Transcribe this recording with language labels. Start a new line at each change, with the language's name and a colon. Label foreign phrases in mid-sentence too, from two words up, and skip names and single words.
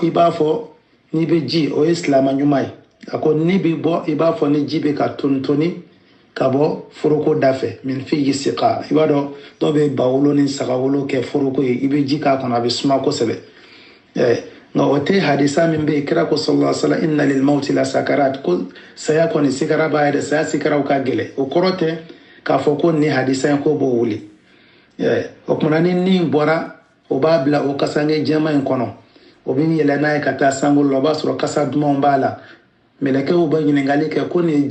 Bambara: i b'a fɔ ni bɛ ji o ye silama ɲuman ye a ko ni bɛ bɔ i b'a fɔ ni ji bɛ ka tonitoni ka bɔ foroko da fɛ min fihi siqa i b'a dɔn dɔw bɛ bawolo ni sagawolo kɛ foroko ye i bɛ ji k'a kɔnɔ a bɛ suma kosɛbɛ nka o tɛ hadisa min bɛ yen kira ko
Arabic: sallallahu alaihi wa sallam inna lil mawti la sakarat
Bambara: ko saya kɔni sigara b'a yɛrɛ saya sigaraw ka gɛlɛn o kɔrɔ tɛ k'a fɔ ko nin hadisa in ko b'o wuli o kumana ni nin bɔra o b'a bila o kasange jɛma in kɔnɔ o bɛ yɛlɛ n'a ye ka taa sankolo la o b'a sɔrɔ kasa dumanw b'a la mɛlɛkɛw bɛ ɲininkali kɛ ko nin ye